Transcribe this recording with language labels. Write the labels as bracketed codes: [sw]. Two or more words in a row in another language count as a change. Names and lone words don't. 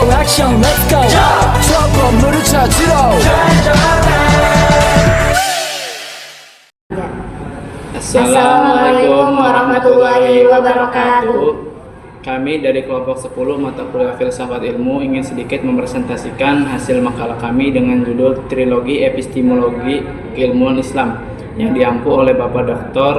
[ko] 액션 [en] let's go [ko] 저 건물을 찾으러 [ar] السلام عليكم ورحمة الله وبركاته. [id] Kami dari kelompok 10 mata kuliah Filsafat Ilmu ingin sedikit mempresentasikan hasil makalah kami dengan judul Trilogi Epistemologi Keilmuan Islam yang diampu oleh Bapak Dr.